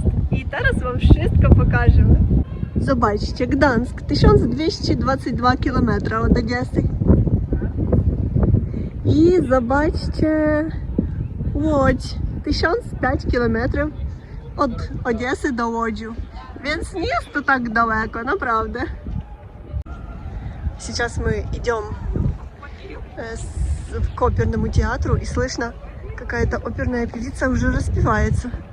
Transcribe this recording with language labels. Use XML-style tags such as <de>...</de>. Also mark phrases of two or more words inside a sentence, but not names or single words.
<pl>I teraz wam wszystko pokażemy. Zobaczcie, Gdańsk 1222 km od Odessy. I zobaczcie Łódź 1005 km od Odessy do Łodzi. Więc nie jest to tak daleko, naprawdę.</pl> <ru>Сейчас мы идем к оперному театру и слышно, какая-то оперная певица уже распевается.</ru>